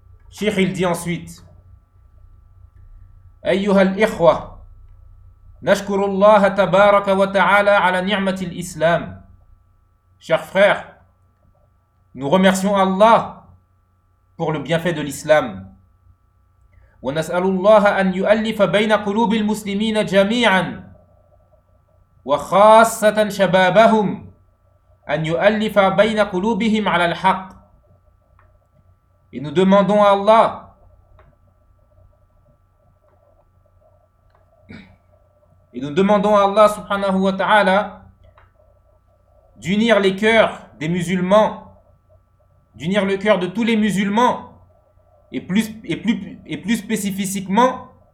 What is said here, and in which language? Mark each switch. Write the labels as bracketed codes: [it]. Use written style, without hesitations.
[fr] Cheikh il dit ensuite: [ar] أيها الإخوة، نشكر الله تبارك وتعالى على نعمة الإسلام. [fr] Chers frères, nous remercions Allah pour le bienfait de l'islam. [ar] ونسأل الله أن يؤلف بين قلوب المسلمين جميعا وخاصة شبابهم، أن يؤلف بين قلوبهم على الحق. [fr] Et nous demandons à Allah subhanahu wa ta'ala d'unir les cœurs des musulmans, d'unir le cœur de tous les musulmans, et plus spécifiquement